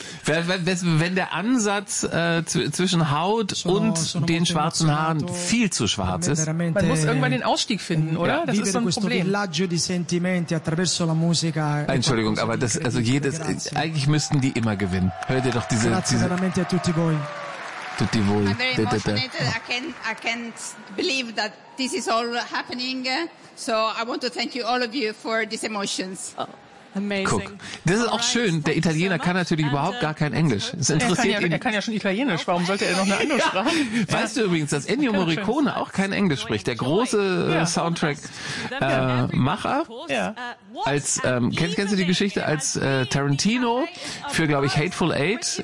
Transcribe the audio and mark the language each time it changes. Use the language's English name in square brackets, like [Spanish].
[German] Wenn der Ansatz zwischen Haut und den schwarzen Haaren viel zu schwarz ist. Man muss irgendwann den Ausstieg finden, oder? Das ist so ein Problem. Entschuldigung, aber das, also jedes, eigentlich müssten die immer gewinnen. Hört ihr doch diese... [Italian] Tutti voi. [English] I can't believe that this is all happening. So I want to thank you all of you for these emotions. Amazing. [German] Guck, das ist auch schön. Der Italiener kann natürlich überhaupt gar kein Englisch. Das interessiert ihn. Er kann ja schon Italienisch. Warum sollte er noch eine andere Sprache? Ja. Weißt du übrigens, dass Ennio Morricone auch kein Englisch spricht? Der große Soundtrack-Macher. Ja. Als kennst du die Geschichte als Tarantino für, glaube ich, Hateful Eight?